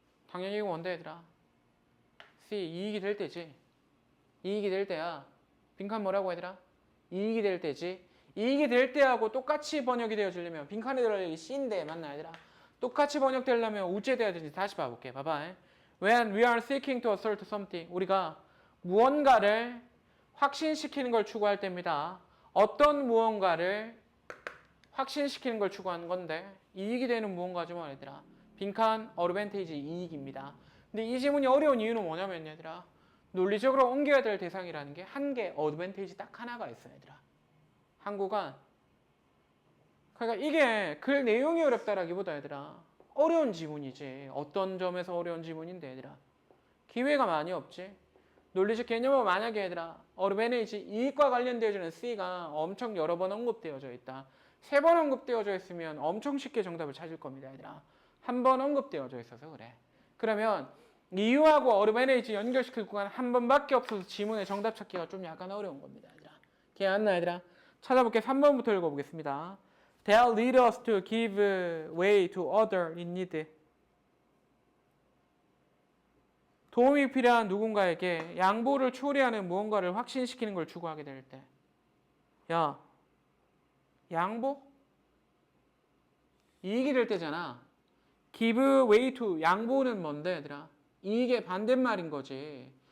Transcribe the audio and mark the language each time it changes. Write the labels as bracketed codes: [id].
[ko] 당연히 이거 뭔데 얘들아? C, 이익이 될 때지. 이익이 될 때야. 빈칸 뭐라고 얘들아? 이익이 될 때지. 이익이 될 때하고 똑같이 번역이 되어지려면 빈칸에 들어갈 C인데 맞나 얘들아? 똑같이 번역되려면 우째돼야 되는지 다시 봐볼게. 봐봐. [en] When we are seeking to assert something [ko] 우리가 무언가를 확신시키는 걸 추구할 때입니다. 어떤 무언가를 확신시키는 걸 추구하는 건데 이익이 되는 무언가죠 뭐 얘들아. 빈칸 어드밴테이지 이익입니다. 근데 이 지문이 어려운 이유는 뭐냐면 얘들아 논리적으로 옮겨야 될 대상이라는 게 한 개 어드밴테이지 딱 하나가 있어 얘들아. 한국은 그러니까 이게 글 내용이 어렵다라기보다 얘들아 어려운 지문이지. 어떤 점에서 어려운 지문인데 얘들아 기회가 많이 없지. 논리적 개념은 만약에 얘들아 어드밴테이지 이익과 관련되어지는 C가 엄청 여러 번 언급되어져 있다. 3번 언급되어져 있으면 엄청 쉽게 정답을 찾을 겁니다 얘들아. 한 번 언급되어져 있어서 그래. 그러면 이유하고 어드밴테이지 연결시킬 구간 한 번밖에 없어서 지문의 정답 찾기가 좀 약간 어려운 겁니다 얘들아. 기억 안 나 얘들아? 찾아볼게. 3번부터 읽어보겠습니다. [en] They'll lead us to give way to other in need. [ko] 도움이 필요한 누군가에게 양보를 초래하는 무언가를 확신시키는 걸 추구하게 될 때. 야, 양보? 이익이 될 때잖아. give way to 양보는 뭔데 얘들아? 이익의 반대말인 거지.